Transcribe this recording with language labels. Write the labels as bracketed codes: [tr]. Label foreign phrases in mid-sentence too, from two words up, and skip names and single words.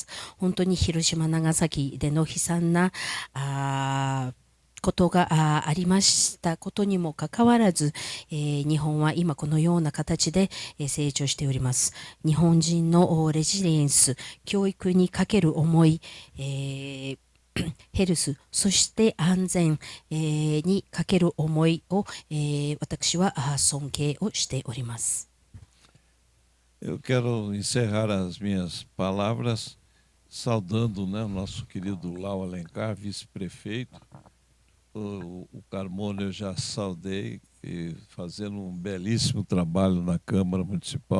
[ja] 本当に広島長崎での悲惨なことがありましたことにもかかわらず、日本は今このような形で成長しております。日本人のレジリエンス、教育にかける思い、ヘルス、そして安全、にかける思いを、私は尊敬をしております。 [pt] Eu quero encerrar as minhas palavras saudando, né, o nosso querido Lau Alencar, vice-prefeito. O Carmona eu já saudei, fazendo um belíssimo trabalho na Câmara Municipal.